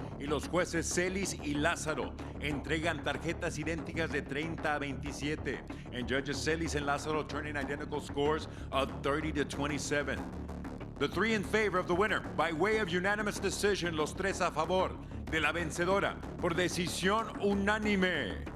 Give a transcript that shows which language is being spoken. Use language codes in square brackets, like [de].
[es] Y los jueces Celis y Lázaro entregan tarjetas idénticas de 30-27. [en] And judges Celis and Lázaro turning identical scores of 30-27. The three in favor of the winner by way of unanimous decision. [es] Los tres a favor de la vencedora por decisión unánime.